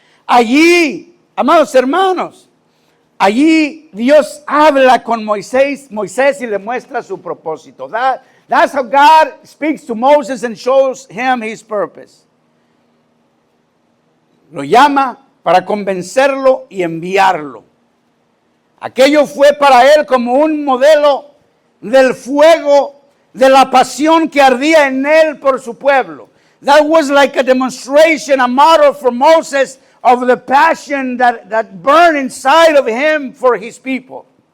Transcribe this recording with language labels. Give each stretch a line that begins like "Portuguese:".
Spanish: Allí, amados hermanos, allí Dios habla con Moisés y le muestra su propósito.
English: That's how God speaks to Moses and shows him his purpose.
Spanish: Lo llama para convencerlo y enviarlo. Aquello fue para él como un modelo del fuego, de la pasión que ardía en él por su pueblo.
English: That was like a demonstration, a model for Moses of the passion that burned inside of him for his people.